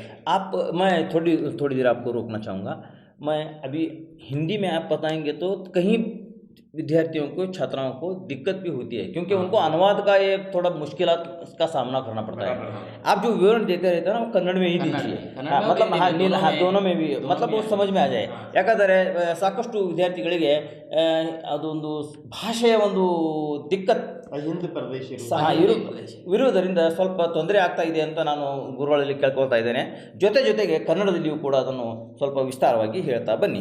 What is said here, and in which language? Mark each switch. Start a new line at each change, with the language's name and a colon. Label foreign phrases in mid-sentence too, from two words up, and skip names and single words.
Hindi: मैं थोड़ी देर आपको रोकना चाहूँगा. मैं अभी हिंदी में आप बताएंगे तो कहीं विद्यार्थियों को, छात्राओं को दिक्कत भी होती है, क्योंकि उनको अनुवाद का ये थोड़ा मुश्किलात का सामना करना पड़ता है. आप जो विवरण देते रहते हैं ना, वो कन्नड़ में ही दीजिए. मतलब दोनों में भी मतलब वो समझ में आ जाए.
Kannada: ಯಾಕಂದರೆ ಸಾಕಷ್ಟು ವಿದ್ಯಾರ್ಥಿಗಳಿಗೆ ಅದೊಂದು ಭಾಷೆಯ ಒಂದು ದಿಕ್ಕತ್ ಇರುವುದರಿಂದ ಸ್ವಲ್ಪ ತೊಂದರೆ ಆಗ್ತಾ ಇದೆ ಅಂತ ನಾನು ಗುರುಗಳಲ್ಲಿ ಕೇಳ್ಕೊಳ್ತಾ ಇದ್ದೇನೆ. ಜೊತೆಗೆ ಕನ್ನಡದಲ್ಲಿಯೂ ಕೂಡ ಅದನ್ನು ಸ್ವಲ್ಪ ವಿಸ್ತಾರವಾಗಿ ಹೇಳ್ತಾ ಬನ್ನಿ.